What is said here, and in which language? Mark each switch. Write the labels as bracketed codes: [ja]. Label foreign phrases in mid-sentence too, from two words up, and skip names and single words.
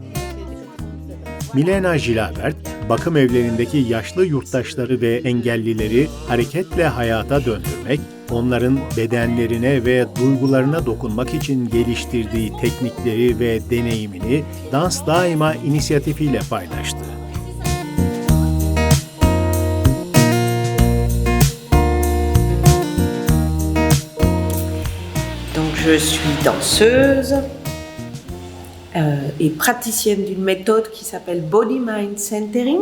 [tr] Milena Jilabert, bakım evlerindeki yaşlı yurttaşları ve engellileri hareketle hayata döndürmek, onların bedenlerine ve duygularına dokunmak için geliştirdiği teknikleri ve deneyimini Dans Daima inisiyatifiyle paylaştı. [fr] Donc je suis danseuse et praticienne d'une méthode qui s'appelle Body Mind Centering.